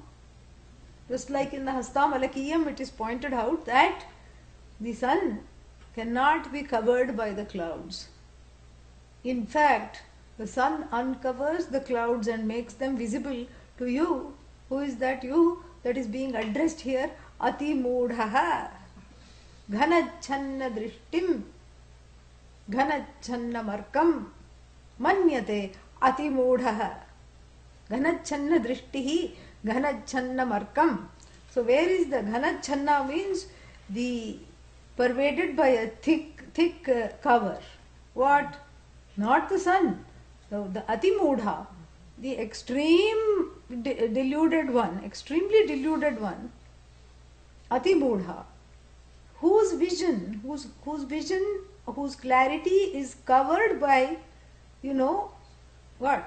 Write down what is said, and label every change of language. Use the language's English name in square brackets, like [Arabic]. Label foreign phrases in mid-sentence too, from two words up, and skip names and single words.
[English] Just like in the Hastamalakiyam, it is pointed out that the sun cannot be covered by the clouds. In fact, the sun uncovers the clouds and makes them visible to you. Who is that you that is being addressed here? [Sanskrit] अति मूढः। घनच्छन्न दृष्टिम्. घनच्छन्न मर्कम्। मन्यते अति मूढः. घनच्छन्न दृष्टिः. घनच्छन्न मर्कम्. [English] So where is the Ghanachanna means the pervaded by a thick cover. What? Not the sun. The Atimudha, the extreme deluded one, extremely deluded one, Atimudha, whose vision, whose clarity is covered by, what?